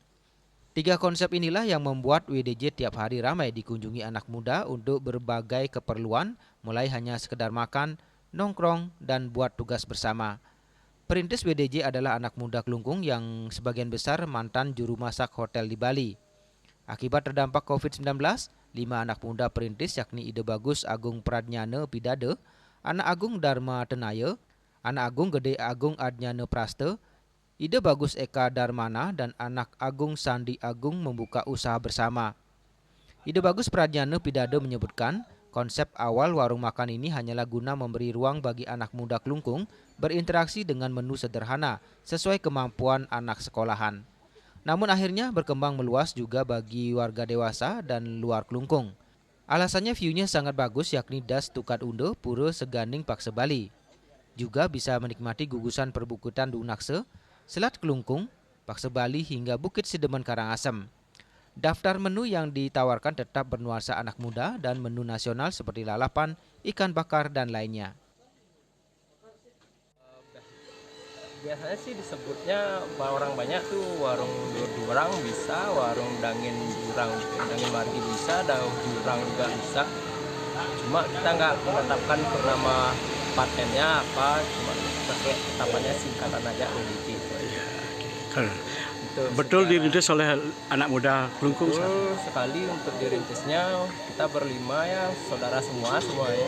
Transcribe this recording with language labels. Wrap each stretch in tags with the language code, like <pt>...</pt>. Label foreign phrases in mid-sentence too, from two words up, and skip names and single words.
<id>Tiga konsep inilah yang membuat WDJ tiap hari ramai dikunjungi anak muda untuk berbagai keperluan, mulai hanya sekedar makan, nongkrong, dan buat tugas bersama. Perintis WDJ adalah anak muda Klungkung yang sebagian besar mantan juru masak hotel di Bali. Akibat terdampak COVID-19, 5 anak muda perintis yakni Ide Bagus Agung Pradnyane Pidade, Anak Agung Dharma Tenaye, Anak Agung Gede Agung Adnyane Praste, Ide Bagus Eka Darmana, dan Anak Agung Sandi Agung membuka usaha bersama. Ide Bagus Pradnyane Pidade menyebutkan, konsep awal warung makan ini hanyalah guna memberi ruang bagi anak muda Klungkung berinteraksi dengan menu sederhana sesuai kemampuan anak sekolahan. Namun akhirnya berkembang meluas juga bagi warga dewasa dan luar Klungkung. Alasannya view-nya sangat bagus yakni Das Tukat Undo, Pura Seganing Pakse Bali. Juga bisa menikmati gugusan perbukitan Dunakse, Selat Klungkung, Pakse Bali hingga Bukit Sidemen Karangasem. Daftar menu yang ditawarkan tetap bernuansa anak muda dan menu nasional seperti lalapan, ikan bakar, dan lainnya. Biasanya sih disebutnya orang banyak tuh warung jurang bisa, warung dangin jurang, dangin margi bisa, daun jurang juga bisa. Cuma kita nggak menetapkan untuk nama patennya apa, cuma pakai tetapannya singkatan aja WDJ. Betul dirintis oleh anak muda Klungkung. Betul sekali untuk dirintisnya kita berlima ya, saudara semuanya.</id>